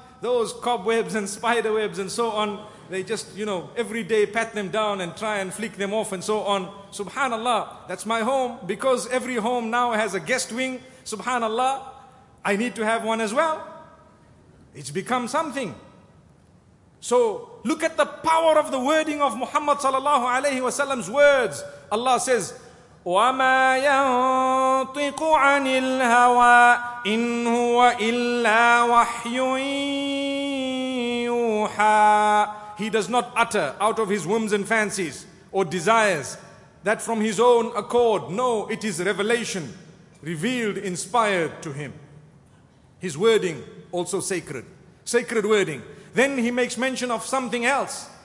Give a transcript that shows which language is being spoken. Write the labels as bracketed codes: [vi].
[en] Those cobwebs and spider webs and so on. They just, you know, every day pat them down and try and flick them off and so on. Subhanallah, that's my home. Because every home now has a guest wing, subhanallah, I need to have one as well. It's become something. So look at the power of the wording of Muhammad sallallahu alayhi wasallam's words. Allah says, [ar] وَمَا يَنطِقُ عَنِ الْهَوَىٰ إِنْ هُوَ إِلَّا وَحْيٌ يُوحَىٰ. [en] He does not utter out of his whims and fancies or desires that from his own accord. No, it is revelation, revealed, inspired to him. His wording also sacred. Sacred wording. Then he makes mention of something else.